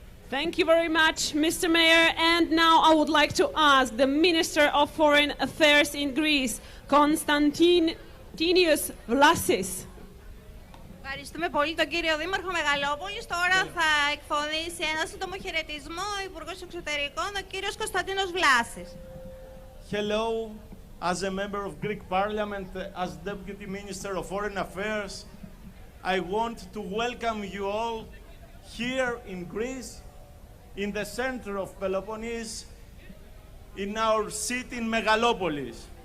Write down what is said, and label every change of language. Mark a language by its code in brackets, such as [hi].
[en] Thank you very much, Mr. Mayor. And now I would like to ask the Minister of Foreign Affairs in Greece, Konstantinos Vlasis. [el] Ευχαριστούμε πολύ τον κύριο Δήμαρχο Μεγαλόπολης. Τώρα θα εκφωνήσει ένα σύντομο χαιρετισμό ο Υπουργός Εξωτερικών, ο κύριος Κωνσταντίνος Βλάσης. [en] Hello, as a member of Greek Parliament, as Deputy Minister of Foreign Affairs, I want to welcome you all here in Greece, in the center of Peloponnese, in our city in Megalopolis.